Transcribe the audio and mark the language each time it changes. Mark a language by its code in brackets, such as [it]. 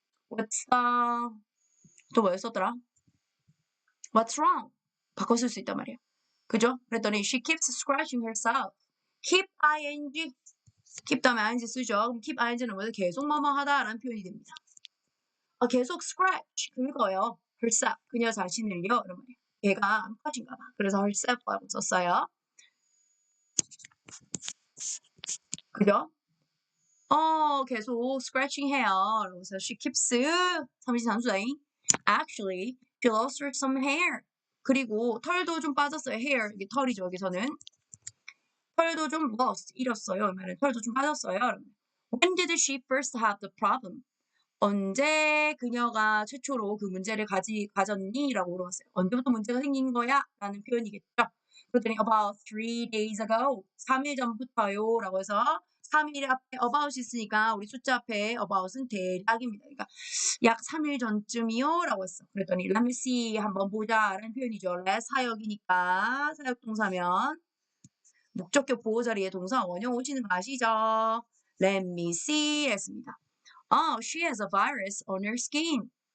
[en] What's the [ko] 또 뭐였었더라? [en] What's wrong? [ko] 바꿔 쓸 수 있단 말이에요. 그죠? [en] 그랬더니 she keeps scratching herself. keep ing keep [ko] 다음에 ing 쓰죠. 그럼 keep ing는 뭐죠? 계속 뭐뭐 하다라는 표현이 됩니다. 계속 scratch 긁어요. herself 그녀 자신을요. 이런 말이에요. 얘가 암컷인가 봐. 그래서 herself라고 썼어요. 그죠? 계속 scratching 해요. 그래서 [en] she keeps [ko] 삼시상수다잉. [en] Actually, she lost her some hair. [ko] 그리고 털도 좀 빠졌어요. hair 이게 털이죠. 여기서는 털도 좀 lost 잃었어요. 말은 털도 좀 빠졌어요. [en] When did she first have the problem? [ko] 언제 그녀가 최초로 그 문제를 가졌니? 라고 물어봤어요. 언제부터 문제가 생긴 거야? 라는 표현이겠죠. 그랬더니 [en] about 3 days ago. [ko] 3일 전부터요. 라고 해서 3일 앞에 about이 있으니까 우리 숫자 앞에 about은 대략입니다. 그러니까 약 3일 전쯤이요. 라고 했어. 그랬더니 [en] let me see [ko] 한번 보자 라는 표현이죠. let 사역이니까 사역동사면 목적격 보호 자리에 동사 원형 오시는 거 아시죠? [en] let me see [ko] 했습니다. [en] She has a virus on her skin.